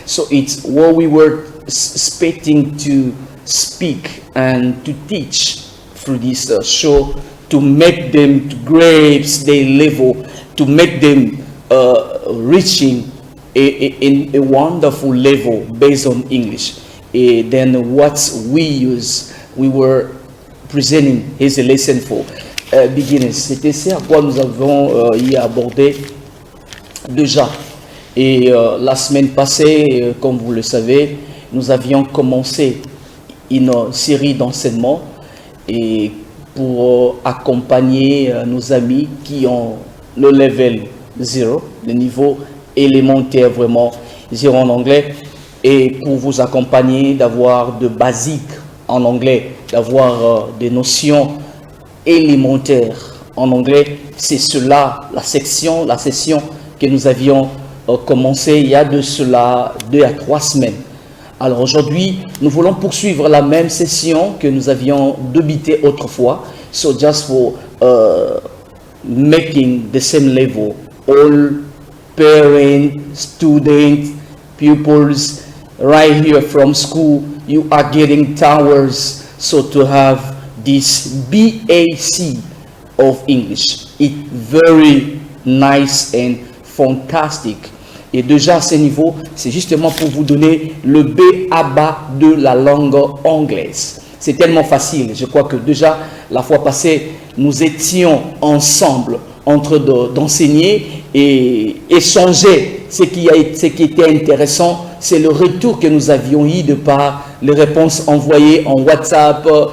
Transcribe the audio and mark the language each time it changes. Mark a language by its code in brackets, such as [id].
[en] So it's what we were expecting to speak and to teach through this show, to make them to grasp their level, to make them reaching a wonderful level based on English. Then what we were presenting as a lesson for beginners. [fr] C'était ce à quoi nous avons y abordé déjà. Et la semaine passée, comme vous le savez, nous avions commencé une série d'enseignements et pour accompagner nos amis qui ont le level 0, le niveau élémentaire vraiment 0 en anglais, et pour vous accompagner d'avoir de basiques en anglais, d'avoir des notions élémentaires en anglais. C'est cela, la session que nous avions commencé il y a de cela 2 à 3 semaines. Alors aujourd'hui, nous voulons poursuivre la même session que nous avions débuté autrefois. [en] So just for making the same level, all parents, students, pupils, right here from school, you are getting towers. So to have this BAC of English, it's very nice and fantastic. [fr] Et déjà à ce niveau, c'est justement pour vous donner le B.A.B.A. de la langue anglaise. C'est tellement facile. Je crois que déjà, la fois passée, nous étions ensemble en train d'enseigner et échanger. Ce qui était intéressant, c'est le retour que nous avions eu de par les réponses envoyées en WhatsApp.